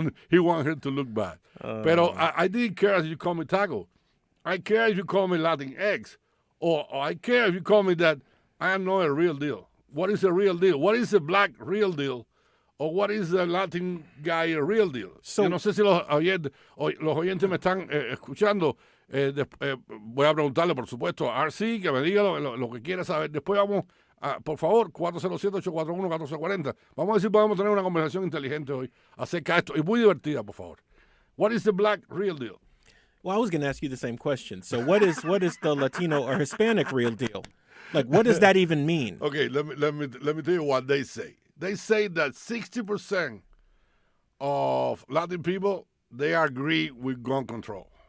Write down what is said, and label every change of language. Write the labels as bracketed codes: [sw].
[en] He wanted her to look bad. Pero I didn't care if you call me taco. I care if you call me Latinx, or I care if you call me that I am not a real deal. What is a real deal? What is a black real deal? Or what is the Latin guy a real deal? [es] Yo no sé si los oyentes me están escuchando. Voy a preguntarle, por supuesto, a R.C. que me diga lo que quiera saber. Después vamos, por favor, 407-841-1440. Vamos a ver si podemos tener una conversación inteligente hoy acerca de esto. Y muy divertida, por favor. [en] What is the black real deal? Well, I was going to ask you the same question. So what is the Latino or Hispanic real deal? Like, what does that even mean? Okay, let me tell you what they say. They say that 60% of Latin people, they agree with gun control.